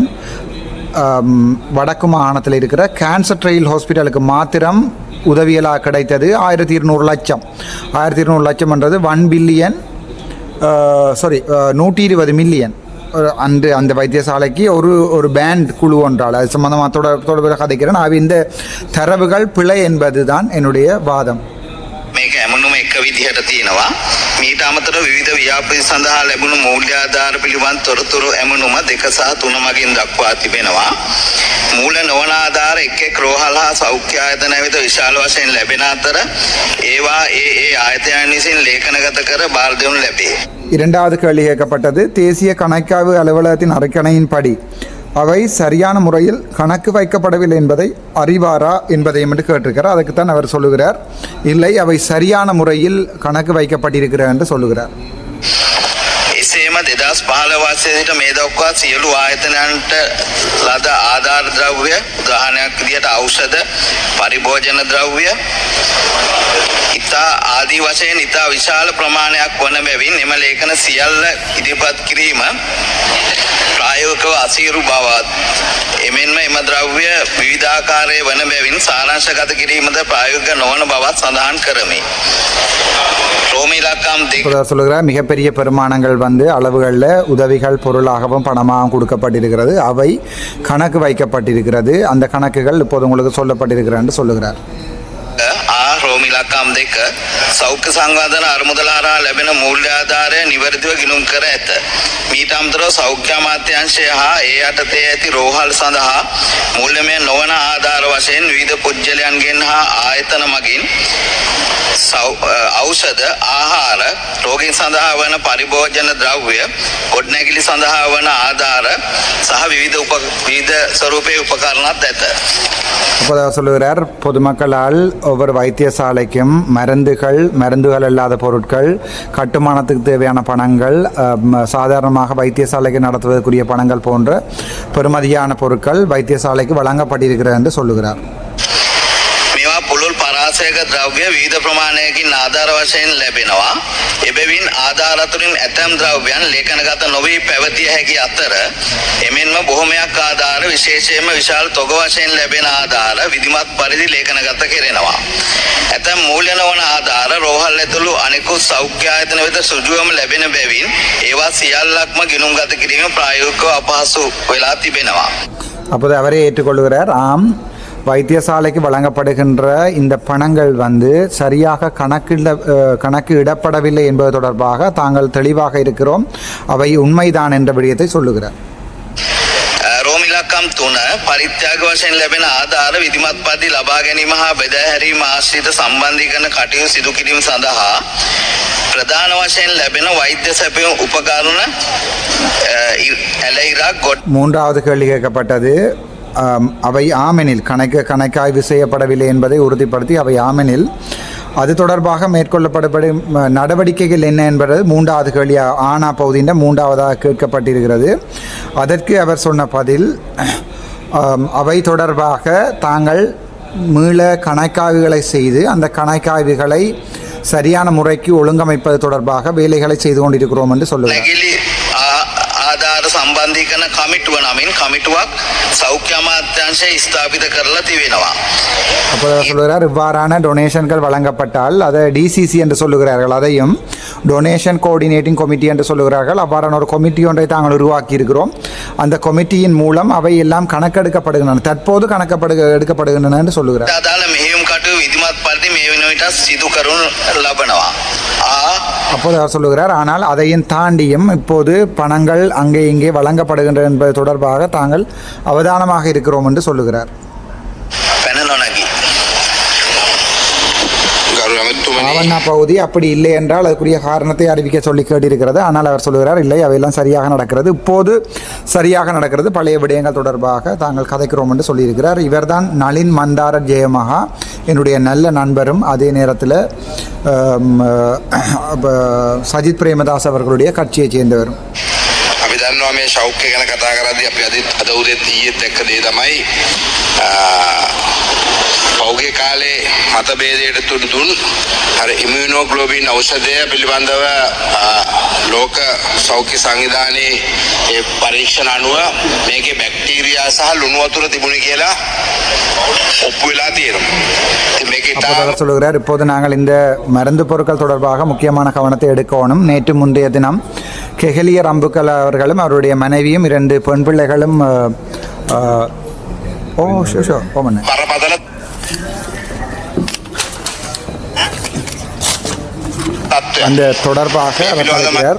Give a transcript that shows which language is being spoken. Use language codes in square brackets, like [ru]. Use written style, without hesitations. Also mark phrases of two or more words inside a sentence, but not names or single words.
[ta] வடக்கு மாகாணத்தில் இருக்கிற [en] cancer trial hospitalக்கு [ta] மாத்திரம் உதவியலாக கிடைத்தது 1200 லட்சம். 1200 லட்சம் என்றது 1 பில்லியன் 120 மில்லியன். அந்த வைத்தியசாலைக்கு ஒரு பேண்ட் குழு ஒன்றால் அது சம்பந்தமாக தொடர்பில் கதைக்கிறேன். இந்த தரவுகள் பிழை என்பது தான் என்னுடைய வாதம். [si] මේක ඇමුණුම එක විදිහට තියෙනවා. මීට අමතරව විවිධ ව්‍යාපෘති සඳහා ලැබුණු මූල්‍ය ආධාර පිළිබඳ තොරතුරු ඇමුණුම 2 සහ 3 මගින් දක්වා තිබෙනවා. මූල නොවන ආධාර එක් රෝහල් හා සෞඛ්‍ය ආයතන වෙත විශාල වශයෙන් ලැබෙන අතර ඒවා ඒ ආයතනයන් විසින් ලේඛනගත කර බාර දෙනු ලැබේ. [ta] இரண்டாவது கேள்வி கேட்கப்பட்டது, தேசிய கணக்காய்வு அலுவலகத்தின் அறிக்கையின்படி அவை சரியான முறையில் கணக்கு வைக்கப்படவில்லை என்பதை அறிவாரா என்பதையும் என்று கேட்டிருக்கிறார். அதுக்குத்தான் அவர் சொல்லுகிறார், இல்லை, அவை சரியான முறையில் கணக்கு வைக்கப்பட்டிருக்கிறார் என்று சொல்லுகிறார். [si] එසේම 2015 වර්ෂයේ සිට මේ දක්වා සියලු ආයතනයන්ට ලද ආධාර ද්‍රව්‍ය, උදාහරණයක් විදිහට ඖෂධ, පරිභෝජන ද්‍රව්‍ය ඉතා ආදී වශයෙන් ඉතා විශාල ප්‍රමාණයක් වන බැවින් එම ලේඛන සියල්ල ඉදිරිපත් කිරීම ප්‍රායෝගිකව අසීරු බවත් එමෙන්ම එම ද්‍රව්‍ය විවිධාකාරයේ වන බැවින් සාරාංශගත කිරීමද ප්‍රායෝගික නොවන බවත් සඳහන් කරමි. [ta] சொல்லுகிறார், மிகப்பெரிய பெருமானங்கள் அளவுகளில் உதவிகள் பொருளாகவும் பணமாகவும் கொடுக்கப்பட்டிருக்கிறது. அவை கணக்கு வைக்கப்பட்டிருக்கிறது. அந்த கணக்குகள் இப்போது உங்களுக்கு சொல்லப்பட்டிருக்கிறது என்று சொல்லுகிறார். [si] රෝමි ලක්කම් 2 සෞඛ්‍ය සංවර්ධන අරමුදල හරහා ලැබෙන මූල්‍ය ආධාරය නිවැරදිව ගිණුම් කර ඇත. මීට අමතරව සෞඛ්‍ය අමාත්‍යාංශය හා ඒ යටතේ ඇති රෝහල් සඳහා මූල්‍යමය නොවන ආධාර වශයෙන් විවිධ පුද්ගලයන්ගෙන් හා ආයතන මගින් ඖෂධ, ආහාර, රෝගීන් සඳහා වන පරිභෝජන ද්‍රව්‍ය, ගොඩනැගිලි සඳහා වන ආධාර සහ විවිධ ස්වරූපයේ උපකරණත් ඇත. [ta] அப்போ அவர் சொல்லுகிறார், பொதுமக்களால் ஒவ்வொரு வைத்தியசாலைக்கும் மருந்துகள் இல்லாத பொருட்கள், கட்டுமானத்துக்கு தேவையான பணங்கள், சாதாரணமாக வைத்தியசாலைக்கு நடத்துவதற்குரிய பணங்கள் போன்ற பெறுமதியான பொருட்கள் வைத்தியசாலைக்கு வழங்கப்பட்டிருக்கிறது என்று சொல்லுகிறார். [si] මේවා පුළුල් පරාසයක ද්‍රව්‍ය විවිධ ප්‍රමාණයකින් ආධාර වශයෙන් ලැබෙනවා. එබැවින් ආධාර අතුරින් ඇතැම් ද්‍රව්‍යයන් ලේඛනගත නොවී පැවතිය හැකි අතර එමෙන්ම බොහොමයක් ආධාර විශේෂයෙන්ම විශාල තොග වශයෙන් ලැබෙන ආධාර විධිමත් පරිදි ලේඛනගත කෙරෙනවා. ඇතැම් මූල්‍ය නොවන ආධාර රෝහල් ඇතුළු අනෙකුත් සෞඛ්‍ය ආයතන වෙත සුළුවම ලැබෙන බැවින් ඒවා සියල්ලක්ම ගිණුම්ගත කිරීම ප්‍රායෝගිකව අපහසු වෙලා තිබෙනවා. [ta] அப்போது அவரே ஏற்றுக்கொள்கிறார், ஆம், வைத்தியசாலைக்கு வழங்கப்படுகின்ற இந்த பணங்கள் சரியாக கணக்கு இடப்படவில்லை என்பது தொடர்பாக தாங்கள் தெளிவாக இருக்கிறோம், அவை உண்மைதான் என்ற விடயத்தை சொல்லுகிறார். [si] රෝම ඉලක්කම් 3 පරිත්‍යාග වශයෙන් ලැබෙන ආධාර විධිමත් පරිදි ලබා ගැනීම හා බෙදා හැරීම ආශ්‍රිත සම්බන්ධීකරණ කටයුතු සිදු කිරීම සඳහා ප්‍රධාන වශයෙන් ලැබෙන වෛද්‍ය සැපයුම් උපකරණ ඇලයිරක් ගොඩ. [ta] மூன்றாவது கேள்வி கேட்கப்பட்டது, அவை ஆமெனில் கணக்காய்வு செய்யப்படவில்லை என்பதை உறுதிப்படுத்தி அவை ஆமெனில் அது தொடர்பாக மேற்கொள்ளப்படும் நடவடிக்கைகள் என்ன என்பது மூன்றாவது கேள்வி ஆனா பகுதியின் மூன்றாவதாக கேட்கப்பட்டிருக்கிறது. அதற்கு அவர் சொன்ன பதில், அவை தொடர்பாக தாங்கள் மீள கணக்காய்வுகளை செய்து அந்த கணக்காய்வுகளை சரியான முறைக்கு ஒழுங்கமைப்பது தொடர்பாக வேலைகளை செய்து கொண்டிருக்கிறோம் என்று சொல்லுவார். [si] ආධාර සම්බන්ධීකරණ කමිටුව නමින් කමිටුවක් සෞඛ්‍ය අමාත්‍යාංශය ස්ථාපිත කරලා තිබෙනවා. [ta] அப்போ சொல்லுகிறார், இவ்வாறான டொனேஷன்கள் வழங்கப்பட்டால் அதை டிசிசி என்று சொல்லுகிறார்கள், அதையும் [en] donation coordinating committee [ta] என்று சொல்லுகிறார்கள். அவ்வாறான ஒரு கமிட்டி ஒன்றை தாங்கள் உருவாக்கி இருக்கிறோம். அந்த கமிட்டியின் மூலம் அவை எல்லாம் கணக்கெடுக்கப்படுகின்றன, தற்போது எடுக்கப்படுகின்றன என்று சொல்லுகிறார். [si] අදාළ මෙහෙයුම් කටයුතු විධිමත් පරිදි මේ වෙනුවට සිදු කරනු ලබනවා. [ta] அப்போது அவர் சொல்லுகிறார், ஆனால் அதையும் தாண்டியும் இப்போது பணங்கள் அங்கே இங்கே வழங்கப்படுகின்றன என்பது தொடர்பாக தாங்கள் அவதானமாக இருக்கிறோம் என்று சொல்லுகிறார். ஆவண்ணா பகுதி அப்படி இல்லை என்றால் அதுக்குரிய காரணத்தை அறிவிக்க சொல்லி கேட்டிருக்கிறது. ஆனால் அவர் சொல்லுகிறார், இல்லை, அவையெல்லாம் சரியாக நடக்கிறது, இப்போது சரியாக நடக்கிறது, பழைய விடயங்கள் தொடர்பாக தாங்கள் கதைக்கிறோம் என்று சொல்லியிருக்கிறார். இவர்தான் நளின் மந்தார ஜெயமகா, என்னுடைய நல்ல நண்பரும் அதே நேரத்தில் சஜித் பிரேமதாஸ் அவர்களுடைய கட்சியைச் சேர்ந்தவரும். [si] අපි දන්නවා මේ ශෞඛ්‍ය ගැන කතා කරද්දී අපි අද උදේත් ඊයේත් එක්ක දේ තමයි පෞගේ කාලේ මතභේදයට තුඩුදුන් අර ඉමුනෝග්ලෝබින් ඖෂධය පිළිබඳව ලෝක සෞඛ්‍ය සංවිධානයේ ඒ පරීක්ෂණ අනුව මේකේ බැක්ටීරියා සහ ලුණු වතුර තිබුණේ කියලා ඔප්පු වෙලා තියෙනවා. ඉතින් මේකේ [ta] சொல்லுகிறார், இப்போது நாங்கள் இந்த மருந்து பொருட்கள் தொடர்பாக முக்கியமான கவனத்தை எடுக்கணும். நேற்று முந்தைய தினம் கெஹலிய ரம்புக்கல் அவர்களும் அவருடைய மனைவியும் 2 பெண் பிள்ளைகளும் அந்த தொடர்பாக அவர் சொல்கிறார்.